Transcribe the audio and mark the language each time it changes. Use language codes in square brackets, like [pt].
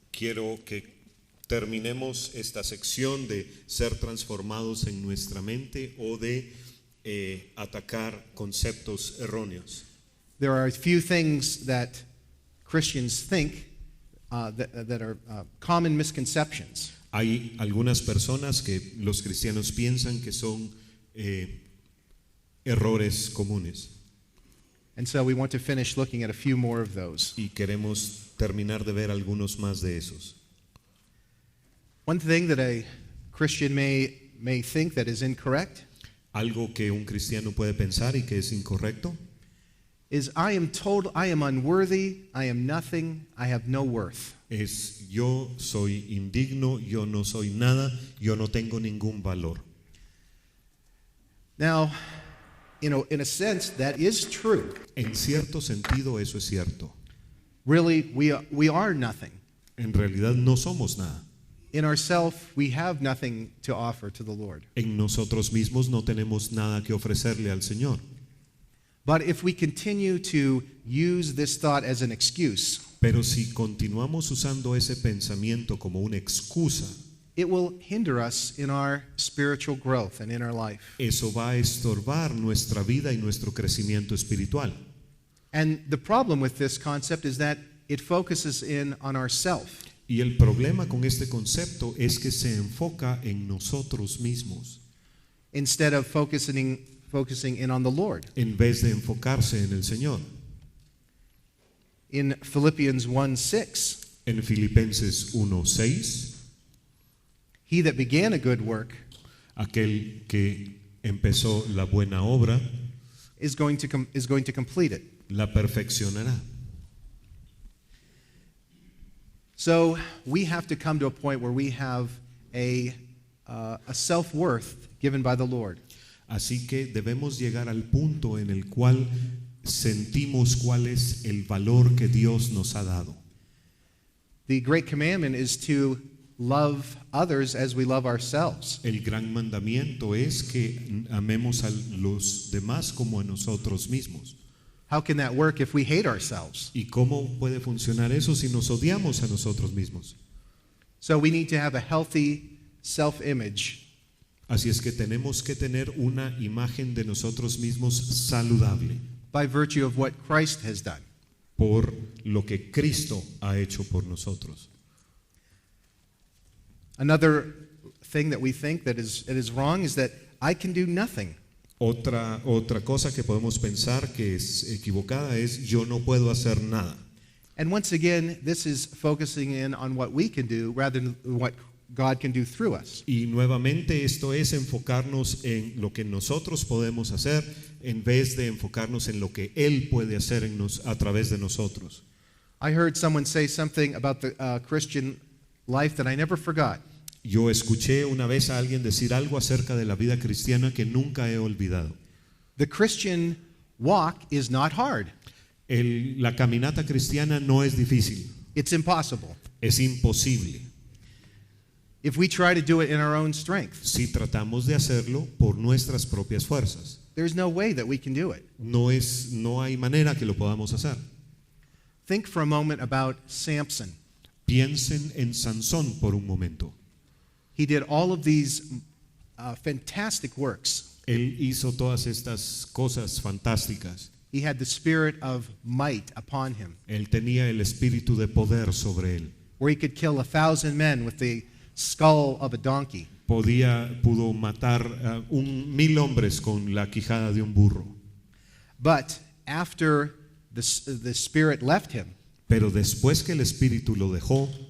[es] Quiero que terminemos esta sección de ser transformados en nuestra mente o de atacar conceptos erróneos. [en] There are a few things that Christians think that are common misconceptions. [es] Hay algunas personas que los cristianos piensan que son errores comunes [en] And so we want to finish looking at a few more of those. [es] y queremos terminar de ver algunos más de esos. [en] One thing that a Christian may think that is incorrect [es] Algo que un cristiano puede pensar y que es incorrecto [en] is I am unworthy, I am nothing, I have no worth. [es] es yo soy indigno, yo no soy nada, yo no tengo ningún valor. [en] Now, in a sense, that is true. [es] En cierto sentido eso es cierto. [en] Really, we are nothing. [es] En realidad no somos nada. [en] In ourselves, we have nothing to offer to the Lord. [es] En nosotros mismos no tenemos nada que ofrecerle al Señor. [en] But if we continue to use this thought as an excuse, [es] Pero si continuamos usando ese pensamiento como una excusa, [en] it will hinder us in our spiritual growth and in our life. [es] eso va a estorbar nuestra vida y nuestro crecimiento espiritual. [en] And the problem with this concept is that it focuses in on ourself. [es] Y el problema con este concepto es que se enfoca en nosotros mismos, [en] Instead of focusing in on the Lord. [es] en vez de enfocarse en el Señor. [en] In Philippians 1:6, [es] En Filipenses 1:6, [en] he that began a good work [es] aquel que empezó la buena obra, [en] is going to complete it. [es] la perfeccionará. [en] So we have to come to a point where we have a self-worth given by the Lord. [es] Así que debemos llegar al punto en el cual sentimos cuál es el valor que Dios nos ha dado. [en] The great commandment is to love others as we love ourselves. [es] El gran mandamiento es que amemos a los demás como a nosotros mismos. [en] How can that work if we hate ourselves? [es] ¿Y cómo puede funcionar eso si nos odiamos a nosotros mismos? [en] So we need to have a healthy self-image. [es] Así es que tenemos que tener una imagen de nosotros mismos saludable [en] By virtue of what Christ has done. [es] por lo que Cristo ha hecho por nosotros. [en] Another thing that we think that is wrong is that I can do nothing. [es] Otra cosa que podemos pensar que es equivocada es yo no puedo hacer nada. [en] And once again, this is focusing in on what we can do rather than what God can do through us. [es] Y nuevamente esto es enfocarnos en lo que nosotros podemos hacer en vez de enfocarnos en lo que Él puede hacer a través de nosotros. [en] I heard someone say something about the Christian life that I never forgot. [es] Yo escuché una vez a alguien decir algo acerca de la vida cristiana que nunca he olvidado. [en] The Christian walk is not hard. [es] La caminata cristiana no es difícil, [en] It's impossible. [es] es imposible. [en] If we try to do it in our own strength, [es] Si tratamos de hacerlo por nuestras propias fuerzas, [en] there's no way that we can do it. [es] no hay manera que lo podamos hacer. [en] Think for a moment about Samson. [es] Piensen en Sansón por un momento. [en] He did all of these fantastic works. [es] Él hizo todas estas cosas fantásticas. [en] He had the spirit of might upon him, [es] Él tenía el espíritu de poder sobre él. [en] where he could kill 1,000 men with the skull of a donkey. [es] Pudo matar a 1,000 hombres con la quijada de un burro. [en] But after the spirit left him, [es] Pero después que el espíritu lo dejó,